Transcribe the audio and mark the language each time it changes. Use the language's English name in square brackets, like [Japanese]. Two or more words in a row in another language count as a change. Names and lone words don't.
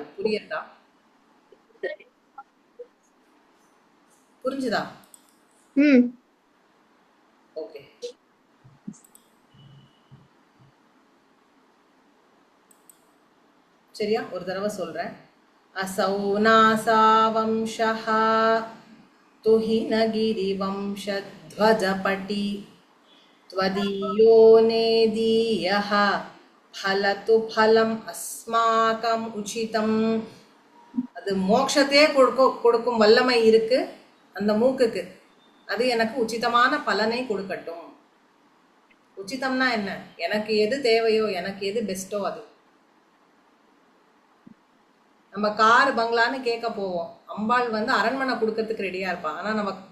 [Tamil] புரியுதா? புரிஞ்சுதா? ஓகே. சரியா? ஒரு தடவை சொல்கிறேன். [Sanskrit] असौ नासा वंशः तुहिनगिरिवंशध्वजपटी त्वदीयो नेदीयः फलतु फलम् अस्माकम् उचितम्. [Tamil] அது மோட்சத்தையே கொடுக்கும் வல்லமை இருக்கு அந்த மூக்குக்கு. அது எனக்கு உச்சிதமான பலனை கொடுக்கட்டும். உச்சிதம்னா என்ன? எனக்கு எது தேவையோ, எனக்கு எது பெஸ்ட்டோ அது. நம்ம கார் பங்களான்னு கேட்க போவோம், அம்பாள் வந்து அரண்மனை கொடுக்கறதுக்கு ரெடியாக இருப்பாள்.